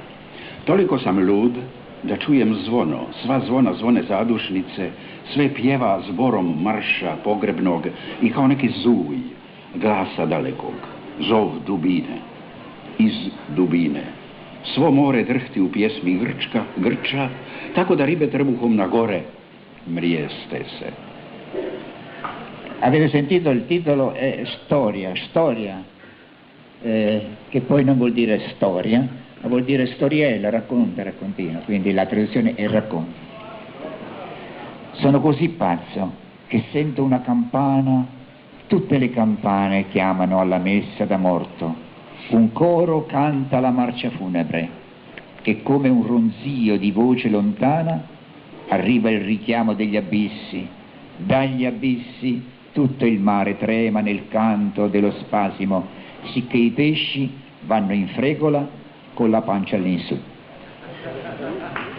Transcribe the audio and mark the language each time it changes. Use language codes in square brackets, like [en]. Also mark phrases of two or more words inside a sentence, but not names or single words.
[hr] Toliko sam lud da čujem zvono, sva zvona zvone zadušnice, sve pjeva zborom marša pogrebnog i kao neki zuj glasa dalekog, zov dubine, iz dubine. Svo more drhti u pjesmi grča, tako da ribe trbuhom na gore mrijeste se. [it] Avete sentito il titolo è Storia, che poi non vuol dire storia, ma vuol dire storiella, racconta, raccontino, quindi la traduzione è racconto. Sono così pazzo che sento una campana, tutte le campane chiamano alla messa da morto, un coro canta la marcia funebre e come un ronzio di voce lontana arriva il richiamo degli abissi, dagli abissi tutto il mare trema nel canto dello spasimo, sicché i pesci vanno in fregola con la pancia all'insù.